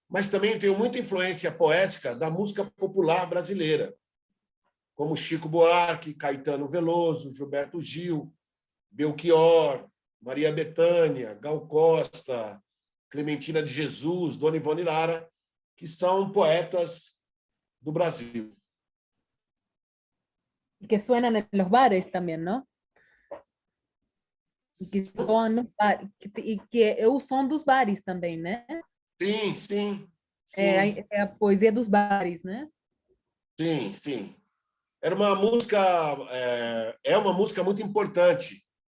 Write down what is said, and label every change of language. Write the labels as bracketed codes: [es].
[pt] Mas também tenho muita influência poética da música popular brasileira, como Chico Buarque, Caetano Veloso, Gilberto Gil, Belchior, Maria Bethânia, Gal Costa, Clementina de Jesus, Dona Ivone Lara, que são poetas do Brasil. [es] Que suenan en los bares también, ¿no? [pt] E que soam no bar, e que é o som dos bares também, né? Sim, sim. É a poesia dos bares, né? Sim, sim. Era uma música, é uma música muito importante.